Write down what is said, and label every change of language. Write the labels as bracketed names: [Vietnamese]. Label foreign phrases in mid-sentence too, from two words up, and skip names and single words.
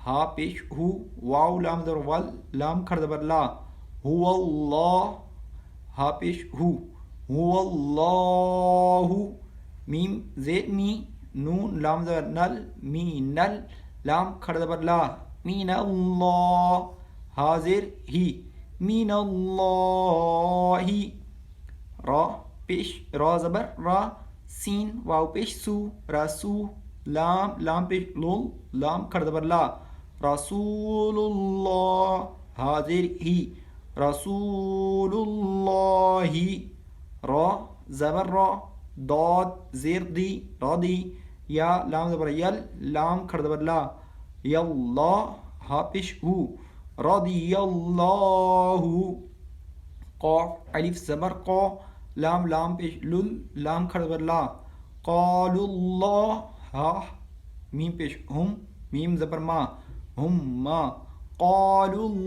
[Urdu] ہا پیش ہو واو لام زبر ول لام کھڑ زبر لا هو اللہ ہا پیش هو اللہ میم زیر می نون لام زبر نل می نل لام کھڑ زبر لا مین اللہ حاضر ہی مین اللہ را پیش را زبر را سین واو پیش سو رسو لام لام پیش لول لام کھڑ زبر لا رسول اللہ حاضر ہی رسول اللہ را زبر را داد زیر دی را دی یا لام زبر یل لام کھڑ زبر لا یاللہ ہا پیش ہو رضی اللہ قاف الف زبر قا لام لام پیش لل لام کھڑ زبر لا قالوا اللہ ہا میم پیش ہم میم زبر ما ہم ما قالوا